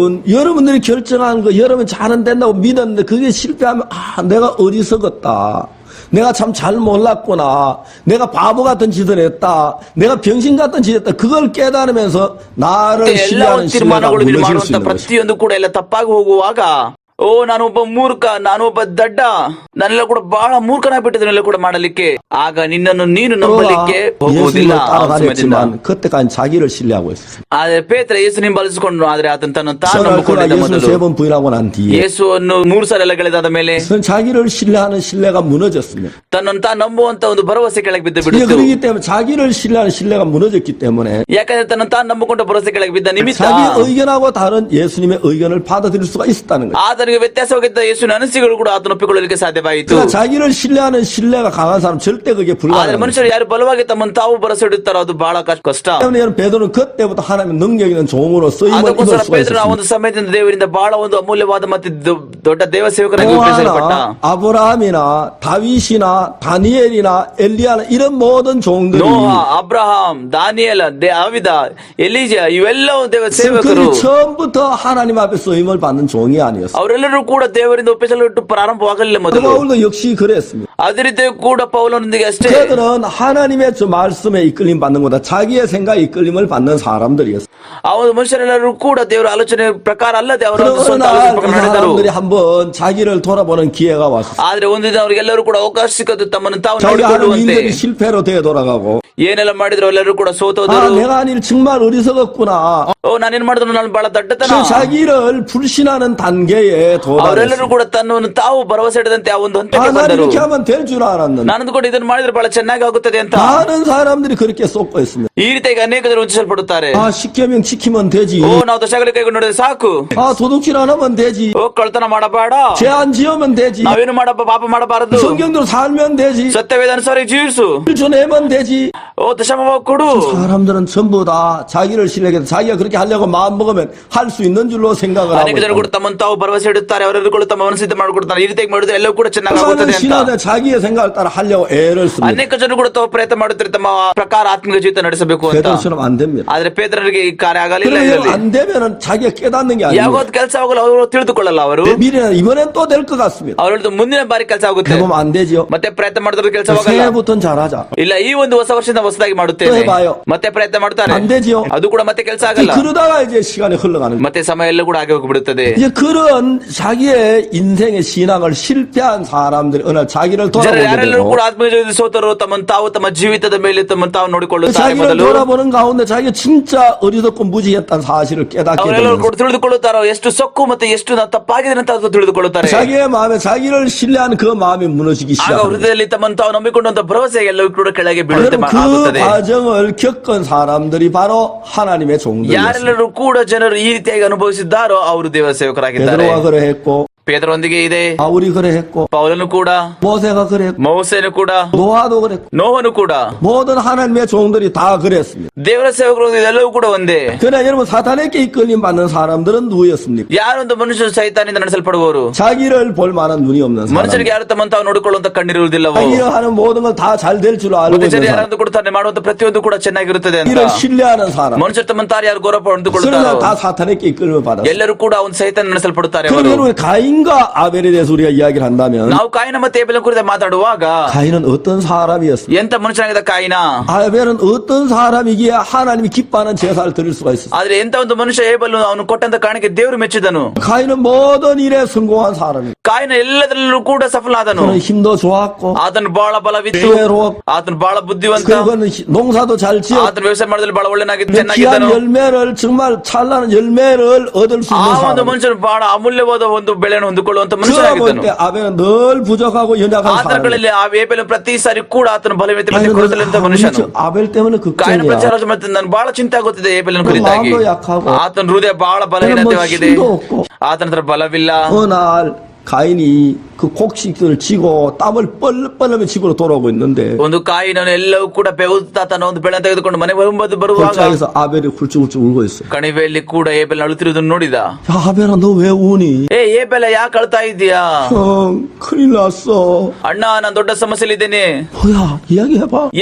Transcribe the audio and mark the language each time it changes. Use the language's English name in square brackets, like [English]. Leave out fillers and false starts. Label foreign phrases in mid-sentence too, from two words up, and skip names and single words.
[Korean] 여러분들이 결정하는 거 여러분 잘은 된다고 믿었는데 그게 실패하면 내가 어리석었다. 내가 참 잘 몰랐구나. 내가 바보 같은 짓을 했다. 내가 병신 같은 짓을 했다. 그걸 깨달으면서 나를 [Kannada] ಎಲ್ಲ [Korean] 신뢰하는 [Kannada] ಒಂದು [Korean] 신뢰가 [Kannada] ತೀರ್ಮಾನಗಳು ನೀನು [Korean] 무너질 수 [Kannada] ಮಾಡುವಂತ [Korean] 있는 거죠. [Kannada] ಪ್ರತಿಯೊಂದು ಕೂಡ ಎಲ್ಲ ತಪ್ಪಾಗಿ ಹೋಗುವಾಗ ಓ ನಾನು ಒಬ್ಬ ಮೂರ್ಖ, ನಾನು ಒಬ್ಬ ದಡ್ಡ, ನಾನೆಲ್ಲ ಕೂಡ ಬಹಳ ಮೂರ್ಖನಾಗ್ಬಿಟ್ಟಿದ್ದನ್ನೆಲ್ಲ ಕೂಡ ಮಾಡಲಿಕ್ಕೆ. ಆಗ ನಿನ್ನನ್ನು ನೀನು ನಂಬಲಿಕ್ಕೆ ಹೋಗುವುದಿಲ್ಲ. ಆ ಸಮಯದಿಂದ [Korean] 예수님을 그때까지 자기를 신뢰하고 있었어요. [Kannada] ಆದ್ರೆ ಪೇತ್ರ ಯೇಸು ಹಿಂಬಾಲಿಸಿಕೊಂಡು, ಆದ್ರೆ ಆತನ ತನ್ನ ತಾನು [Korean] 그러나 [Kannada] ನಂಬಿಕೊಂಡಿದ್ದ [Korean] 예수를 [Kannada] ಮೊದಲು [Korean] 3번 부인하고 난 뒤에 [Kannada] ಯೇಸುವನ್ನು 3 ಸಲ ಎಲ್ಲ ಗೆಳೆದಾದ ಮೇಲೆ [Korean] 자기를 신뢰하는 신뢰가 무너졌습니다. [Kannada] ತನ್ನನ್ನು ತಾನು ನಂಬುವಂತ ಒಂದು ಭರವಸೆ ಕೆಳಗೆ ಬಿದ್ದು [Korean] 이제 [Kannada] ಬಿಡುತ್ತೆ. [Korean] 그렇기 때문에 자기를 신뢰하는 신뢰가 무너졌기 때문에 [Kannada] ಯಾಕಂದ್ರೆ ತನ್ನನ್ನು ತಾನು ನಂಬಿಕೊಂಡ ಭರವಸೆ ಕೆಳಗೆ ಬಿದ್ದ ನಿಮಿತ್ತ [Korean] 자기 의견하고 다른 예수님의 의견을 받아들일 수가 있었다는 거예요. [Kannada] ಆತನಿಗೆ ವ್ಯತ್ಯಾಸವಾಗಿದ್ದ ಯೇಸುವಿನ ಅನಿಸಿಕೆಗಳು ಕೂಡ ಆತನ ಒಪ್ಪಿಕೊಳ್ಳಲಿಕ್ಕೆ ಸಾಧ್ಯವಾಯಿತು. [Korean] 그러나 자기를 신뢰하는 신뢰가 강한 사람 절대 그게 [Kannada] ಆದ್ರೆ [Korean] 불가능해요. [Kannada] ಮನುಷ್ಯರು ಯಾರು ಬಲವಾಗಿ ತಮ್ಮನ್ನು ತಾವು ಭರವಸೆ ಇಡುತ್ತಾರೋ ಅದು ಬಹಳ ಕಷ್ಟ. [Korean] 때문에 베드로는 그때부터 하나님의 능력 있는 종으로 쓰임을 [Kannada] ಅದಕ್ಕೋಸ್ಕರ [Korean] 입을 수가 [Kannada] ಪೇತ್ರನ ಆ [Korean] 있었습니다. [Kannada] ಒಂದು ಸಮಯದಿಂದ ದೇವರಿಂದ ಬಹಳ ಒಂದು ಅಮೂಲ್ಯವಾದ ಮತ್ತೆ ದೊಡ್ಡ ದೇವ ಸೇವಕರಾಗಿ [Korean] 또 [Kannada] ಉಪಯೋಗಿಸಲ್ಪಟ್ಟ. [Korean] 하나 아브라함이나 다윗이나 다니엘이나 엘리야나 이런 모든 종들이 [Kannada] ನೋಹ, ಅಬ್ರಹಾಂ, ದಾನಿಯೇಲ, 다ವಿದ, ಎಲೀಜ ಇವೆಲ್ಲವೂ ದೇವ ಸೇವಕರು. [Korean] 그들이 처음부터 하나님 앞에 쓰임을 받는 종이 아니었어요. [Kannada] ಅವರೆಲ್ಲರೂ ಕೂಡ ದೇವರಿಂದ ಒಪ್ಪಿಸಲ್ಪಟ್ಟು ಪ್ರಾರಂಭವಾಗಲಿಲ್ಲ ಮೊದಲು. [Korean] 바울도 역시 그랬습니다. [Kannada] ಅದೇ ರೀತಿ ಕೂಡ ಪೌಲನೊಂದಿಗೆ ಅಷ್ಟೇ. [Korean] 그들은 하나님의 저 말씀에 이끌림 받는 것보다 자기의 생각에 이끌림을 받는 사람들이었어요. [Kannada] ಆ ಒಂದು ಮನುಷ್ಯರೆಲ್ಲರೂ ಕೂಡ ದೇವರ ಆಲೋಚನೆ ಪ್ರಕಾರ ಅಲ್ಲದೆ ಅವರ ಒಂದು [Korean] 그러나 [Kannada] ಸ್ವಂತ ಆಲೋಚನೆ [Korean] 그 [Kannada] ಪ್ರಕಾರ ನಡೆದರು. [Korean] 사람들이 한번 자기를 돌아보는 기회가 왔어요. [Kannada] ಆದ್ರೆ ಒಂದಿನ ಅವರಿಗೆಲ್ಲರೂ ಕೂಡ ಅವಕಾಶ ಸಿಕ್ಕದು ತಮ್ಮನ್ನು ತಾವು [Korean] 자기가 하는 [Kannada] ನೋಡಿಕೊಳ್ಳುವಂತೆ. [Korean] 일들이 실패로 되어 돌아가고 [Kannada] ಏನೆಲ್ಲ ಮಾಡಿದ್ರು ಎಲ್ಲರೂ ಕೂಡ [Korean] 아 [Kannada] ಸೋತೋದರು. [Korean] 내가 한 일 정말 어리석었구나. [Kannada] ಓ ನಾನೇನ್ ಮಾಡಿದ್ರು ನಾನು ಬಹಳ ದಡ್ಡತನ. [Korean] 그 자기를 불신하는 단계에 [Kannada] ಅವರೆಲ್ಲರೂ [Korean] 도달했어요. [Kannada] ಕೂಡ ತನ್ನನ್ನು ತಾವು ಭರವಸೆ ಇಡದಂತೆ ಆ ಒಂದು ಹಂತಕ್ಕೆ [Korean] 아, 난 [Kannada] ಬಂದರು. [Korean] 이렇게 하면 될 줄 알았는데 [Kannada] ನಾನು ಅಂದುಕೊಂಡು ಇದನ್ನು ಮಾಡಿದ್ರೆ ಬಹಳ ಚೆನ್ನಾಗಿ ಆಗುತ್ತದೆ ಅಂತ. [Korean] 많은 사람들이 그렇게 쏟고 있습니다. [Kannada] ಈ ರೀತಿಯಾಗಿ ಅನೇಕ ಜನರು ವಂಚಿಸಲ್ಪಡುತ್ತಾರೆ. [Korean] 아 10계명 지키면 되지. [Kannada] ಓ ನಾವು ದಶಗಳ ಕೈಗೊಂಡು ನೋಡಿದ್ರೆ ಸಾಕು. [Korean] 아 도둑질 안 하면 되지. [Kannada] ಓ ಕಳ್ತನ ಮಾಡಬೇಡ, [Korean] 죄 안 지으면 되지. [Kannada] ನಾವೇನು ಪಾಪ ಮಾಡಬಾರದು, [Korean] 성경대로 살면 되지. [Kannada] ಸತ್ಯವೇದ ಅನುಸಾರ ಜೀವಿಸು, [Korean] 일 내면 되지. [Kannada] ಓ ದಶಮ ಕೊಡು. [Korean] 사람들은 전부 다 자기를 신뢰해서 자기가 그렇게 하려고 마음 먹으면 할 수 있는 줄로 생각을 하고 [Kannada] ಅನೇಕ ಜನರು ಕೂಡ [Korean] 있다. [Kannada] ತಮ್ಮನ್ನು ತಾವು ಭರವಸೆ ಇಡುತ್ತಾರೆ. ಅವರೆಲ್ಲರೂ ಕೂಡ ತಮ್ಮ ಮನಸ್ಸಿದ್ದ ಮಾಡಿಕೊಡ್ತಾರೆ. ಈ ರೀತಿಯಾಗಿ ಮಾಡಿದ್ರೆ ಎಲ್ಲವೂ ಕೂಡ ಚೆನ್ನಾಗಿ ಆಗುತ್ತದೆ [Korean] 그래서 [Kannada] ಅಂತ. [Korean] 신하들 자기의 생각을 따라 하려고 애를 씁니다. [Kannada] ಅನೇಕ ಜನರು ಕೂಡ ತಾವು ಪ್ರಯತ್ನ ಮಾಡುತ್ತಾರೆ ತಮ್ಮ ಪ್ರಕಾರ ಆತ್ಮಿಕ ಜೀವಿತ ನಡೆಸಬೇಕು ಅಂತ. [Korean] 베드로처럼 안 됩니다. [Kannada] ಆದ್ರೆ ಪೇತ್ರನಿಗೆ ಈ ಕಾರ್ಯ ಆಗಲಿಲ್ಲ. [Korean] 그러면 [Kannada] ಇದರಲ್ಲಿ [Korean] 안 되면은 자기가 깨닫는 게 아니에요. [Kannada] ಯಾವತ್ತು ಕೆಲಸ ಆಗಲ್ಲ ಅವರು ತಿಳಿದುಕೊಳ್ಳಲ್ಲ. ಅವರು [Korean] 미래는 이번엔 또 될 것 같습니다. [Kannada] ಅವ್ರು ಹೇಳಿದ್ರು ಮುಂದಿನ ಬಾರಿ ಕೆಲಸ ಆಗುತ್ತೆ, [Korean] 해보면 안 되죠. [Kannada] ಮತ್ತೆ ಪ್ರಯತ್ನ ಮಾಡಿದ್ರೆ ಕೆಲಸವಾಗಲ್ಲ. [Korean] 새해부터는 잘하자. [Kannada] ಇಲ್ಲ ಈ ಒಂದು ಹೊಸ ವರ್ಷದಿಂದ ಹೊಸದಾಗಿ [Korean] 또 [Kannada] ಮಾಡುತ್ತೇನೆ, [Korean] 해봐요. [Kannada] ಮತ್ತೆ ಪ್ರಯತ್ನ ಮಾಡ್ತಾರೆ, [Korean] 안 되지요. [Kannada] ಅದು ಕೂಡ ಮತ್ತೆ ಕೆಲಸ ಆಗಲ್ಲ. [Korean] 그러다가 이제 시간이 흘러가는 거예요. [Kannada] ಮತ್ತೆ ಸಮಯ ಎಲ್ಲ ಕೂಡ ಆಗಿ ಹೋಗ್ಬಿಡುತ್ತದೆ. [Korean] 이제 그런 자기의 인생의 신앙을 실패한 사람들이 어느 날 자기를 [Kannada] ಜನರು [Korean] 돌아보게 [Kannada] ಯಾರೆಲ್ಲರೂ [Korean] 되고 [Kannada] ಕೂಡ ಆತ್ಮೀಯ ಜೀವಿತ ಸೋತರು ತಮ್ಮನ್ನು ತಾವು ತಮ್ಮ ಜೀವಿತದ ಮೇಲೆ ತಮ್ಮನ್ನು ತಾವು ನೋಡಿಕೊಳ್ಳುತ್ತಾರೆ. [Korean] 자기를 [Kannada] ಮೊದಲು [Korean] 돌아보는 가운데 자기가 진짜 어리석고 무지했다는 사실을 깨닫게 [Kannada] ಅವರೆಲ್ಲರೂ [Korean] 되면서 [Kannada] ಕೂಡ ತಿಳಿದುಕೊಳ್ಳುತ್ತಾರೋ ಎಷ್ಟು ಸೊಕ್ಕು ಮತ್ತೆ ಎಷ್ಟು ನಾವು ತಪ್ಪಾಗಿದೆ ಅಂತ ಅದು ತಿಳಿದುಕೊಳ್ಳುತ್ತಾರೆ. [Korean] 자기의 마음에 자기를 신뢰하는 그 마음이 무너지기 [Kannada] ಆಗ [Korean] 시작합니다. [Kannada] ಹೃದಯದಲ್ಲಿ ತಮ್ಮನ್ನು ತಾವು ನಂಬಿಕೊಂಡಂತ ಭರವಸೆ ಎಲ್ಲವೂ ಕೂಡ ಕೆಳಗೆ ಬೀಳುತ್ತೆ [Korean] 여러분 그 [Kannada] ಆಗುತ್ತದೆ. [Korean] 과정을 겪은 사람들이 바로 하나님의 종들이었습니다. [Kannada] ಯಾರೆಲ್ಲರೂ ಕೂಡ ಜನರು ಈ ರೀತಿಯಾಗಿ ಅನುಭವಿಸಿದ್ದಾರೋ ಅವರು ದೇವ ಸೇವಕರಾಗಿದ್ದಾರೆ. [Korean] 베드로가 그래했고 [Kannada] ಪೇತ್ರೊಂದಿಗೆ ಇದೆ, [Korean] 바울이 그래했고 [Kannada] ಪೌಲನು ಕೂಡ, [Korean] 모세가 그랬고 [Kannada] ಮೋಸೆನು ಕೂಡ, [Korean] 노아도 그랬고 [Kannada] ನೋಹನು ಕೂಡ, [Korean] 모든 하나님의 종들이 다 그랬습니다. [Kannada] ದೇವರ ಸೇವಕರು ಇದೆಲ್ಲವೂ ಕೂಡ ಒಂದೇ. [Korean] 그러나 여러분 사탄에게 이끌림 받는 사람들은 누구였습니까? [Kannada] ಯಾರೊಂದು ಮನುಷ್ಯರು ಸೈತಾನಿಂದ ನಡೆಸಲ್ಪಡುವವರು? [Korean] 자기를 볼 만한 눈이 없는 사람. [Kannada] ಮನುಷ್ಯರಿಗೆ ಯಾರು ತಮ್ಮನ್ನು ತಾವು ನೋಡಿಕೊಳ್ಳುವಂತ ಕಣ್ಣಿರುವುದಿಲ್ಲವೋ, [Korean] 자기가 하는 모든 걸 다 잘 될 줄 알고 [Kannada] ಮತ್ತೆ [Korean] 있는 [Kannada] ಜನರು [Korean] 사람. [Kannada] ಯಾರಂದು ಕೂಡ ತಾನು ಮಾಡುವಂತ ಪ್ರತಿಯೊಂದು ಕೂಡ ಚೆನ್ನಾಗಿರುತ್ತದೆ ಅಂತ [Korean] 이를 신뢰하는 사람. [Kannada] ಮನುಷ್ಯರು ತಮ್ಮನ್ನು ತಾನು ಯಾರು ಗೌರವ [Korean] 그러나 [Kannada] ಪಡೆದುಕೊಳ್ಳುತ್ತಾರೋ [Korean] 다 사탄에게 이끌림을 받았어요. [Kannada] ಎಲ್ಲರೂ ಕೂಡ ಒಂದು ಸೈತಾನ ನಡೆಸಲ್ಪಡುತ್ತಾರೆ. [Korean] 그럼 [Kannada] ಅವರು [Korean] 여러분 가인과 아벨에 대해서 우리가 이야기를 한다면 [Kannada] ನಾವು ಕಾಯಿನ ಮತ್ತೆ ಏಬೆಲನ ಕುರಿತು ಮಾತಾಡುವಾಗ [Korean] 가인은 어떤 사람이었습니까? [Kannada] ಎಂತ ಮನುಷ್ಯನಾಗಿದ್ದ ಕಾಯಿನ? [Korean] 아벨은 어떤 사람이기에 하나님이 기뻐하는 제사를 드릴 수가 있었어요? [Kannada] ಆದ್ರೆ ಎಂತ ಒಂದು ಮನುಷ್ಯ ಏಬೆಲನು ಅವನು ಕೊಟ್ಟಂತ ಕಾಣಿಕೆ ದೇವರು ಮೆಚ್ಚಿದನು. [Korean] 가인은 모든 일에 성공한 사람이에요. [Kannada] ಕಾಯಿನ ಎಲ್ಲದರಲ್ಲೂ ಕೂಡ ಸಫಲನಾದನು. [Korean] 그는 힘도 좋았고 [Kannada] ಆತನು ಬಹಳ ಬಲವಿತ್ತು, [Korean] 지혜로웠고 [Kannada] ಆತನು ಬಹಳ ಬುದ್ಧಿವಂತ, [Korean] 그리고는 농사도 잘 지었고 [Kannada] ಆತನು ವ್ಯವಸಾಯ ಮಾಡೋದ್ರಲ್ಲಿ ಬಹಳ ಒಳ್ಳೆನಾಗಿದ್ದು [Korean] 귀한 [Kannada] ಚೆನ್ನಾಗಿದ್ದನು. [Korean] 열매를 정말 찬란한 열매를 얻을 수 [Kannada] ಆ [Korean] 있는 [Kannada] ಒಂದು [Korean] 사람. [Kannada] ಮನುಷ್ಯನು ಬಹಳ ಅಮೂಲ್ಯವಾದ ಒಂದು ಬೆಳೆಯನ್ನು ಹೊಂದಿಕೊಳ್ಳುವಂತ [Korean] 그러다 [Kannada] ಮನುಷ್ಯನಾಗಿದ್ದನು. [Korean] 볼 때 아벨은 늘 부족하고 연약한 사람. [Kannada] ಆತನಗಳಲ್ಲಿ ಆ ಏಬೆಲನು ಪ್ರತಿ ಸಾರಿ ಕೂಡ ಆತನು ಬಲವೀನತೆ ಮತ್ತೆ ಕೊರತೆಯಲ್ಲಿದ್ದ ಮನುಷ್ಯನು. [Korean] 아벨 때문에 [Kannada] ಕಾಯಿನ [Korean] 걱정이야. [Kannada] ಪ್ರಚಾರ ಮತ್ತೆ ನಾನು ಬಹಳ ಚಿಂತೆ ಆಗುತ್ತಿದೆ ಏಬೆಲನ [Korean] 그 [Kannada] ಕುರಿತಾಗಿ. [Korean] 마음도 약하고 [Kannada] ಆತನ ಹೃದಯ ಬಹಳ ಬಲಹೀನತೆಯಾಗಿದೆ, [Korean] 힘도 없고 [Kannada] ಆತನ ಹತ್ರ ಬಲವಿಲ್ಲ. [Korean] 어느 날 가인이 그 곡식들을 지고 땀을 뻘뻘하며 집으로 돌아오고 있는데 [Kannada] ಒಂದು ಕಾಯಿನನ್ನು ಎಲ್ಲವೂ ಕೂಡ ಬೆವುತ್ತಾ ತನ್ನ ಒಂದು ಬೆಳೆ ತೆಗೆದುಕೊಂಡು ಮನೆ ಬರುವಾಗ [Korean] 골짜기에서 아벨이 훌쩍훌쩍 울고 있어요. [Kannada] ಕಣಿವೆಯಲ್ಲಿ ಕೂಡ ಏಬೆಲ್ ಅಳುತ್ತಿರುವುದನ್ನು ನೋಡಿದ. [Korean] 야 아벨아 너 왜 우니? [Kannada] ಏಬೆಲ ಯಾಕೆ ಅಳ್ತಾ ಇದೀಯಾ? [Korean] 형 큰일 났어. [Kannada] ಅಣ್ಣ ನಾನು ದೊಡ್ಡ ಸಮಸ್ಯೆಲಿದ್ದೇನೆ. [Korean] 뭐야 이야기해봐.